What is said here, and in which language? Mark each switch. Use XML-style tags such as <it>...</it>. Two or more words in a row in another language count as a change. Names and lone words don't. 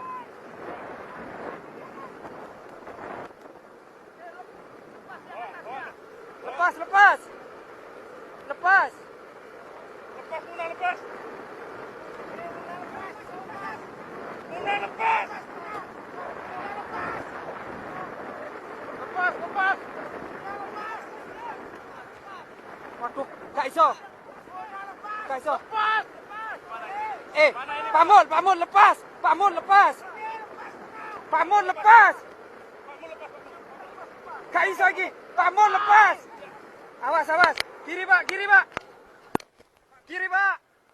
<id>Lepas, lepas. Lepas. Lepas, Muna, lepas. Muna, lepas. Lepas, lepas.</id> <jv>Waduh, gak iso. Gak iso.</jv> <id>Lepas. Pak Mul, lepas. Pak Mul, lepas. Pak Mul, lepas.</id> <jv>Gak iso lagi. Pak Mul, lepas.</jv> <id>Awas, awas. Kiri, Pak. Kiri, Pak. Kiri, Pak.</id>